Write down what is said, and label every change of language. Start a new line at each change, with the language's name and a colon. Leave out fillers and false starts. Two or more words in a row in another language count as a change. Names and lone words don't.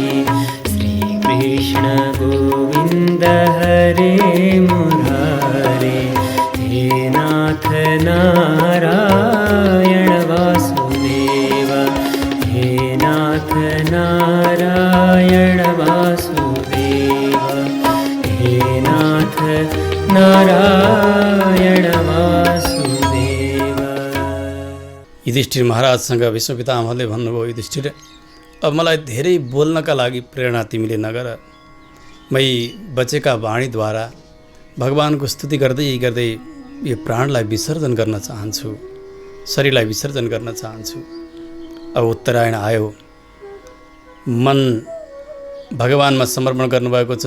Sanskrit: श्रीकृष्ण गोविंद हरे मुरारे, हे नाथ नारायण वासुदेव। हे नाथ नारायण वासुदेव, हे नाथ नारायण वासुदेव।
Nepali: युधिष्ठिर महाराजसँग विष्णु पितामहले भन्नुभयो, युधिष्ठिर अब मलाई धेरै बोल्नका लागि प्रेरणा तिमीले नगर। मै बचेका वाणीद्वारा भगवानको स्तुति गर्दै गर्दै यो प्राणलाई विसर्जन गर्न चाहन्छु, शरीरलाई विसर्जन गर्न चाहन्छु। अब उत्तरायण आयो, मन भगवानमा समर्पण गर्नुभएको छ।